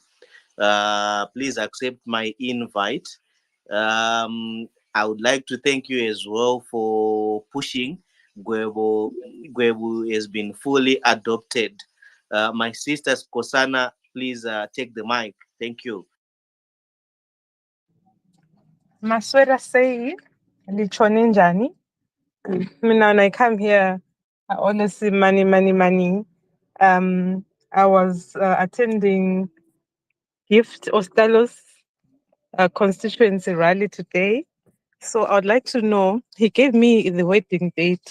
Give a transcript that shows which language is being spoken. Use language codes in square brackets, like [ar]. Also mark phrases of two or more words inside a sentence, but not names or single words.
[en] Please accept my invite. I would like to thank you as well for pushing. Gwebu has been fully adopted. My sister Kosana, please take the mic. Thank you. [sn] Maswera sei [nd] lichone njani. [en] Mina when I come here, I always see money, money, money. I was attending Gift Ostalos constituency rally today. So I would like to know, he gave me the wedding date.